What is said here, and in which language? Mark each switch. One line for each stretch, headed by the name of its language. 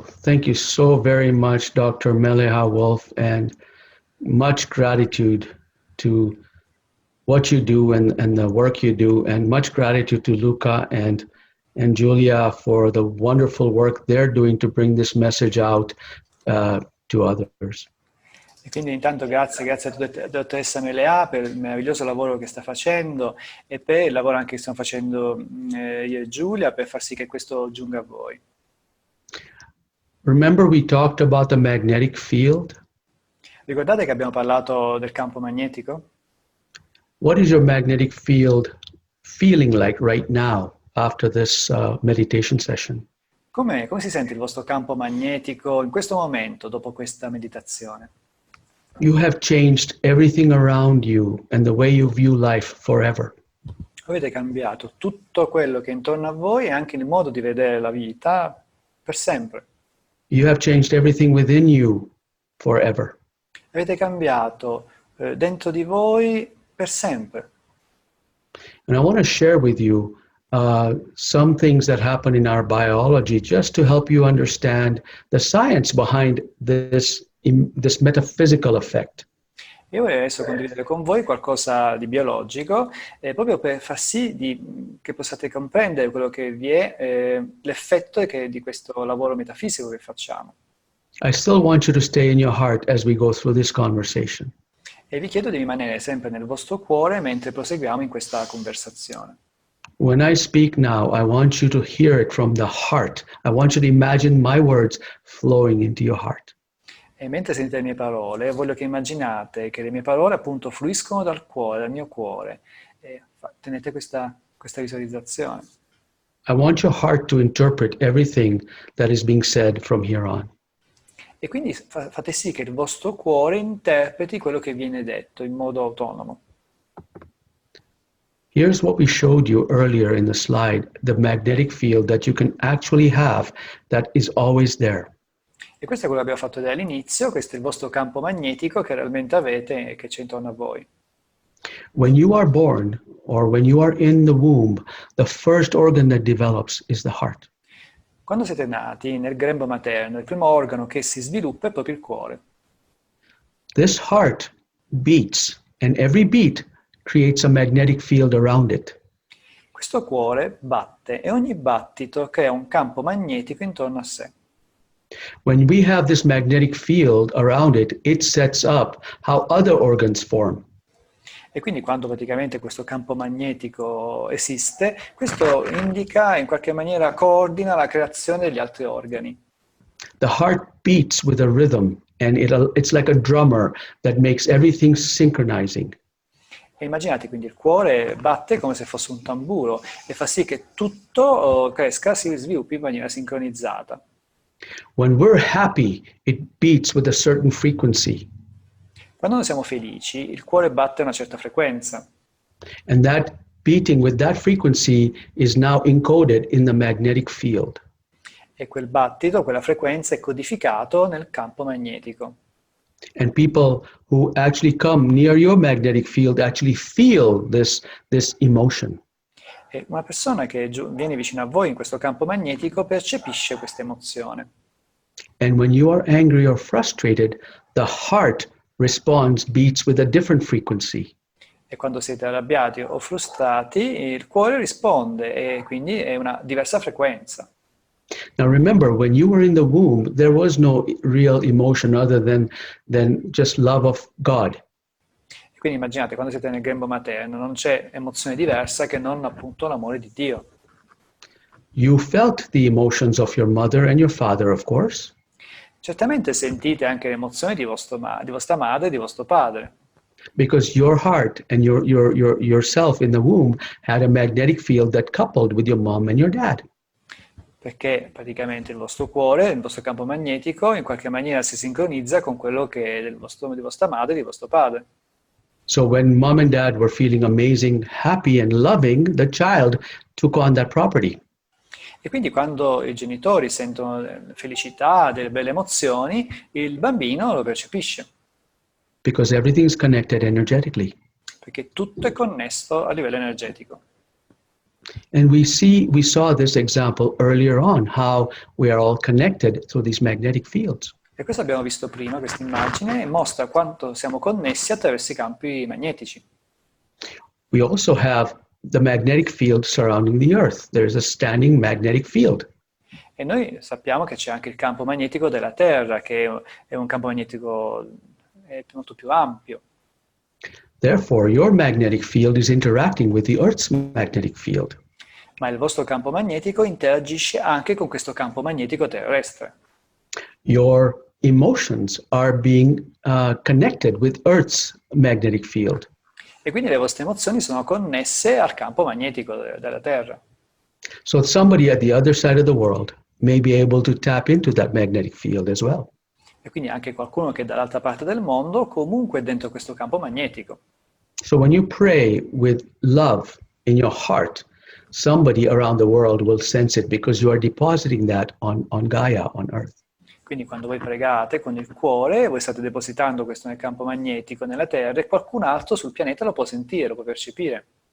English: Thank you so very much, Dr. Mele'ha Wolf, and much gratitude to what you do and the work you do, and much gratitude to Luca and Julia for the wonderful work they're doing to bring this message out to others.
Italian: E quindi intanto grazie a dottoressa Mele'ha per il meraviglioso lavoro che sta facendo e per il lavoro anche che stiamo facendo io e Giulia per far sì che questo giunga a voi.
English: Remember we talked about the magnetic field?
Italian: Ricordate che abbiamo parlato del campo magnetico?
English: What is your magnetic field feeling like right now after this meditation session?
Italian: Come si sente il vostro campo magnetico in questo momento, dopo questa meditazione?
English: You have changed everything around you and the way you view life forever.
Italian: Avete cambiato tutto quello che è intorno a voi e anche il modo di vedere la vita per sempre.
English: You have changed everything within you forever.
Italian: Avete cambiato dentro di voi per sempre.
English: And I want to share with you some things that happen in our biology just to help you understand the science behind this metaphysical effect.
Italian: Io vorrei adesso condividere con voi qualcosa di biologico, proprio per far sì che possiate comprendere quello che vi è, l'effetto di questo lavoro metafisico che facciamo.
English: I still want you to stay in your heart as we go through this conversation.
Italian: E vi chiedo di rimanere sempre nel vostro cuore mentre proseguiamo in questa conversazione.
English: When I speak now, I want you to hear it from the heart. I want you to imagine my words flowing into your heart.
Italian: E mentre sentite le mie parole, voglio che immaginate che le mie parole appunto fluiscono dal cuore, dal mio cuore. E tenete questa visualizzazione.
English: I want your heart to interpret everything that is being said from here on.
Italian: E quindi fate sì che il vostro cuore interpreti quello che viene detto in modo autonomo.
English: Here's what we showed you earlier in the slide, the magnetic field that you can actually have that is always there.
Italian: E questo è quello che abbiamo fatto vedere all'inizio, questo è il vostro campo magnetico che realmente avete e che c'è intorno a voi.
English: When you are born or when you are in the womb, the first organ that develops is the heart.
Italian: Quando siete nati nel grembo materno, il primo organo che si sviluppa è proprio il cuore.
English: This heart beats, and every beat creates a magnetic field around it.
Italian: Questo cuore batte e ogni battito crea un campo magnetico intorno a sé.
English: When we have this magnetic field around it, it sets up how other organs form.
Italian: E quindi quando praticamente questo campo magnetico esiste, questo indica, in qualche maniera coordina la creazione degli altri organi.
English: The heart beats with a rhythm, and it's like a drummer that makes everything synchronizing.
Italian: E immaginate quindi il cuore batte come se fosse un tamburo e fa sì che tutto cresca, si sviluppi in maniera sincronizzata.
English: When we're happy, it beats with a certain frequency.
Italian: Quando noi siamo felici, il cuore batte a una certa frequenza.
English: And that beating with that frequency is now encoded in the magnetic field.
Italian: E quel battito, quella frequenza è codificato nel campo magnetico.
English: And people who actually come near your magnetic field actually feel this emotion.
Italian: E una persona che viene vicino a voi in questo campo magnetico percepisce questa emozione.
English: And when you are angry or frustrated, the heart responds, beats with a different frequency.
Italian: E quando siete arrabbiati o frustrati, il cuore risponde e quindi è una diversa frequenza.
English: Now remember, when you were in the womb, there was no real emotion other than just love of God.
Italian: E quindi immaginate, quando siete nel grembo materno, non c'è emozione diversa che non appunto l'amore di Dio.
English: You felt the emotions of your mother and your father, of course.
Italian: Certamente sentite anche le emozioni di vostra madre e di vostro padre.
English: Because your heart and yourself in the womb had a magnetic field that coupled with your mom and your dad.
Italian: Perché praticamente il vostro cuore, il vostro campo magnetico, in qualche maniera si sincronizza con quello che è di vostra madre e di vostro padre.
English: So when mom and dad were feeling amazing, happy and loving, the child took on that property.
Italian: E quindi quando i genitori sentono felicità, delle belle emozioni, il bambino lo percepisce.
English: Because everything is connected energetically.
Italian: Perché tutto è connesso a livello energetico.
English: And we saw this example earlier on, how we are all connected through these magnetic fields.
Italian: E questo abbiamo visto prima, questa immagine, e mostra quanto siamo connessi attraverso i campi magnetici.
English: We also have the magnetic field surrounding the Earth. There's a standing magnetic field.
Italian: E noi sappiamo che c'è anche il campo magnetico della Terra, che è un campo magnetico è molto più ampio.
English: Therefore, your magnetic field is interacting with the Earth's magnetic field.
Italian: Ma il vostro campo magnetico interagisce anche con questo campo magnetico terrestre.
English: Your emotions are being connected with Earth's magnetic field.
Italian: E quindi le vostre emozioni sono connesse al campo magnetico della Terra.
English: So somebody at the other side of the world may be able to tap into that magnetic field as well.
Italian: E quindi anche qualcuno che è dall'altra parte del mondo comunque è dentro questo campo magnetico.
English: So when you pray with love in your heart, somebody around the world will sense it because you are depositing that on Gaia, on Earth.
Italian: Quindi quando voi pregate con il cuore, voi state depositando questo nel campo magnetico, nella Terra, e qualcun altro sul pianeta lo può sentire, lo può percepire.